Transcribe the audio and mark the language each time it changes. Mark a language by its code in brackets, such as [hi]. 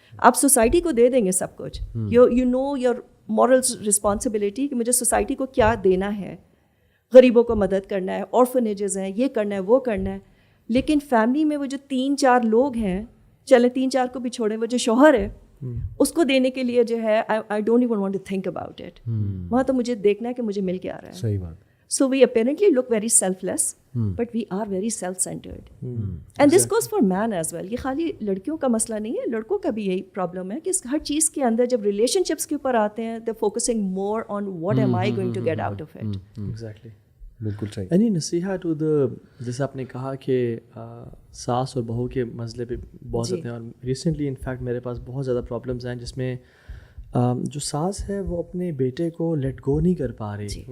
[ur] آپ سوسائٹی کو دے دیں گے سب کچھ, [en] you know your moral responsibility [ur] کہ مجھے سوسائٹی کو کیا دینا ہے, غریبوں کو مدد کرنا ہے, آرفنیجز ہیں, یہ کرنا ہے وہ کرنا ہے. لیکن فیملی میں وہ جو 3-4 لوگ ہیں, چلے 3-4 کو بھی چھوڑیں, وہ جو شوہر ہے اس کو دینے کے لیے جو ہے [en] I don't even want to think about it. [ur] وہاں تو مجھے دیکھنا ہے کہ مجھے مل کے آ رہا ہے. صحیح بات. [en] So we apparently look very selfless, but we are very self-centered. And this goes for man as well. [ur] یہ خالی لڑکیوں کا مسئلہ نہیں ہے, لڑکوں کا بھی یہی پرابلم ہے کہ ہر چیز کے اندر جب ریلیشن شپس کے اوپر آتے ہیں, [en] they're focusing more on what am I going to get out of it. Exactly. [ur] بالکل صحیح. یعنی نصیحت ٹو دا, جیسے آپ نے کہا کہ ساس اور بہو کے مسئلے پہ بہت زیادہ ہیں, اور [en] recently in fact [ur] میرے پاس بہت زیادہ پرابلمس ہیں جس میں جو ساس ہے وہ اپنے بیٹے کو لیٹ گو نہیں کر پا رہی.